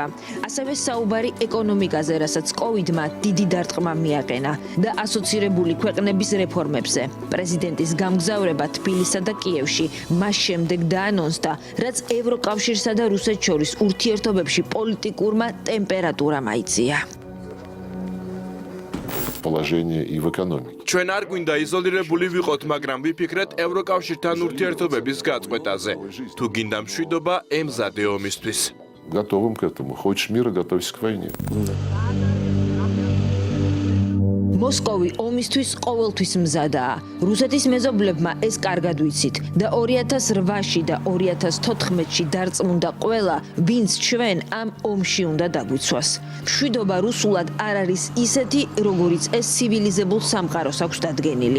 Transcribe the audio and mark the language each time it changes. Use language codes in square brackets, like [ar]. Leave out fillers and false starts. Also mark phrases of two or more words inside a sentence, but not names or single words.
[ka] ასევე საუბარი ეკონომიკაზე, რასაც კოვიდმა დიდი დარტყმა მიაყენა და ასოცირებული ქვეყნების რეფორმებზე. პრეზიდენტის გამგზავრება თბილისსა და კიევში მას შემდეგ დაანონსდა, რაც ევროკავშირსა და რუსეთს შორის ურთიერთობებში პოლიტიკურმა ტემპერატურამ აიწია. [ru] Положение и в экономике. [ka] ჩვენ არ გვინდა იზოლირებული ვიყოთ, მაგრამ ვიფიქრეთ ევროკავშირთან ურთიერთობების გაწყვეტაზე. თუ გინდა მშვიდობა, ემზადე ომისთვის. [ru] Готовым к этому. Хочешь мира, готовься к войне. [ka] მოსკოვი ომისთვის ყოველთვის მზადაა. რუსეთის მეზობლებმა ეს კარგად ვიცით და 2008-ში და 2014-ში დარწმუნდა ყველა, ვინც ჩვენ ამ ომში უნდა დაგვიცვას. მშვიდობა რუსულად არ არის ისეთი, როგორიც ეს ცივილიზებულ სამყაროს აქვს დადგენილი.